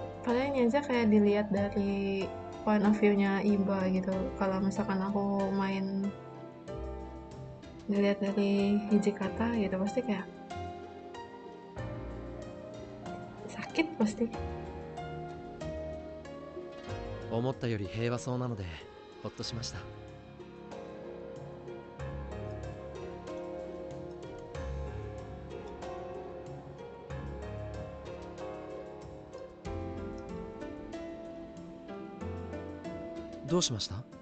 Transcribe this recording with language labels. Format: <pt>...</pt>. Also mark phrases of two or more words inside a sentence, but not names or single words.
<id>Paling ini aja kayak dilihat dari</id> <en>point of view-</en> <id>nya Iba gitu. Kalau misalkan aku main dilihat dari hijikata gitu pasti kayak sakit pasti.</id> <ja>思ったより平和そうなのでほっとしました。どうしました？</ja>